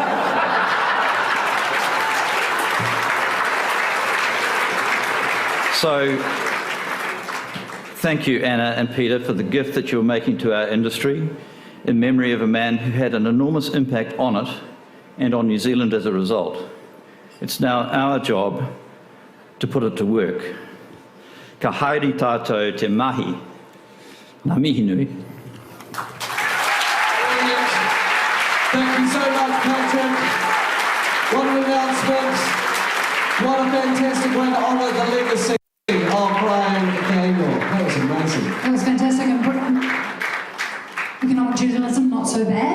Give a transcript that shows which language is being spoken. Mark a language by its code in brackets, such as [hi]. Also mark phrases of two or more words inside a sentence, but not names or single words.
[en] So, thank you, Anna and Peter, for the gift that you're making to our industry in memory of a man who had an enormous impact on it and on New Zealand as a result. It's now our job to put it to work. [mi] Ka haere tātou te mahi. Ngā mihi nui. [en] Thank you so much, Patrick. What an announcement. What a fantastic way to honour the legacy of Brian Gaynor. That was amazing. It was fantastic. Economic journalism, not so bad.